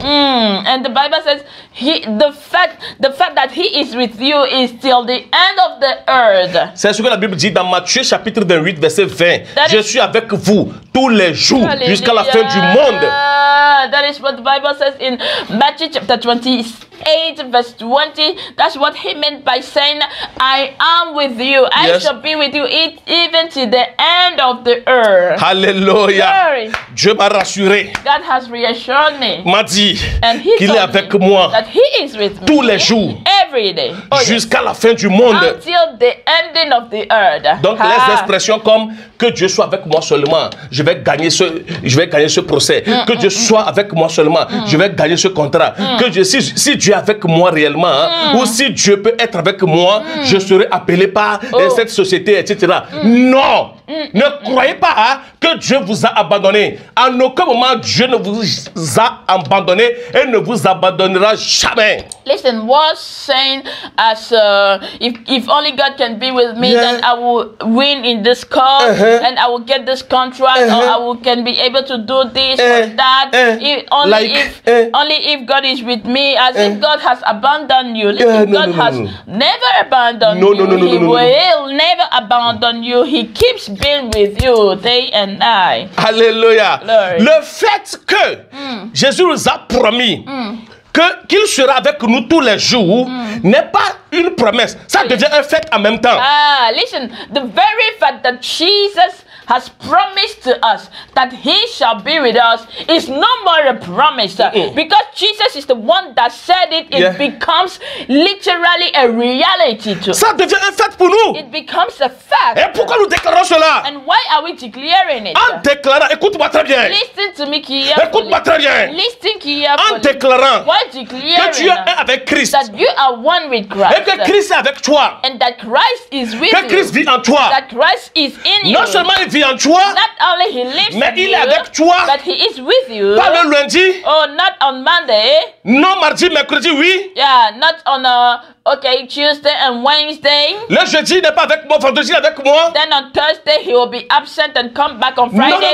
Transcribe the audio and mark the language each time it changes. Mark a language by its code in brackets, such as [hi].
[en] And the Bible says the fact that he is with you is till the end of the earth. [fr] C'est ce que la Bible dit dans Matthieu chapitre 28 verset 20. Je suis avec vous tous les jours jusqu'à la fin du monde. [en] That is what the Bible says in Matthew chapter 28 verse 20. That's what he meant by saying, I am with you. I shall be with you even to the end of the earth. [fr] Alléluia. Dieu m'a rassuré. [en] God has reassured me. [fr] M'a dit qu'il est avec [en] me [fr] moi [en] that he is with me [fr] tous les jours [en] every day. [fr] Jusqu'à la fin du monde. [en] Until the ending of the earth. [fr] Donc les expressions comme que Dieu soit avec moi seulement, je vais gagner ce procès. Que Dieu soit avec moi seulement, je vais gagner ce contrat. Que Dieu, si Dieu est avec moi réellement, ou si Dieu peut être avec moi, je serai appelé par cette société, etc. Non, ne croyez pas que Dieu vous a abandonné. En aucun moment Dieu ne vous a abandonné et ne vous abandonnera jamais. [en] Listen, was saying as if only God can be with me, then I will win in this cause, and I will get this contract, or I can be able to do this or that. Only if God is with me, as if God has abandoned you. Listen, God has never abandoned you. He will never abandon you. He keeps being with you day and night. [fr] Alléluia. Le fait que Jésus nous a promis qu'il sera avec nous tous les jours n'est pas une promesse. Ça devient un fait en même temps. [en] Listen, the very fact that Jesus has promised to us that he shall be with us is no more a promise. Because Jesus is the one that said it, it becomes literally a reality to us. [fr] Ça devient un fait pour nous. [en] It becomes a fact. [fr] Et pourquoi nous déclarons cela? [en] And why are we declaring it? [fr] En déclarant, écoute-moi très bien. [en] Listen to me carefully. [fr] Écoute-moi très bien. [en] Listen carefully. [fr] En déclarant que tu es un avec Christ. [en] That you are one with Christ. [fr] Et que Christ est avec toi. [en] And that Christ is with [fr] que Christ vit en toi. [en] That Christ is in you. [fr] Non seulement il vit en toi, [en] not only he lives [fr] mais [en] in [fr] il [en] you, [fr] est avec toi. [en] But he is with you. [fr] Pas le lundi. [en] Oh, not on Monday. [fr] Non, mardi, mercredi, oui. [en] Yeah, not on Tuesday and Wednesday. [fr] Le jeudi n'est pas avec moi, vendredi avec moi. [en] Then on Thursday he will be absent and come back on Friday.